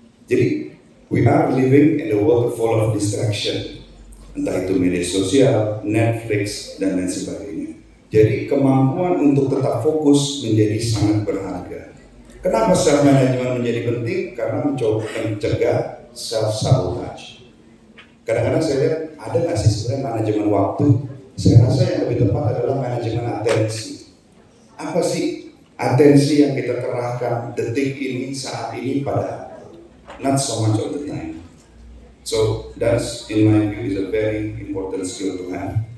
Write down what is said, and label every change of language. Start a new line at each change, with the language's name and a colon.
Indonesian: Jadi
English: we are living in a world full of distraction.
Indonesian: Entah itu media sosial, Netflix, dan lain sebagainya. Jadi kemampuan untuk tetap fokus menjadi sangat berharga. Kenapa self management menjadi penting? Karena mencoba mencegah self sabotage. Kadang-kadang saya lihat ada nggak sih sebenarnya manajemen waktu? Saya rasa yang lebih tepat adalah manajemen atensi. Apa sih atensi yang kita kerahkan detik ini, saat ini pada
English: not so much of the time. So that's in my view is a very important skill to have.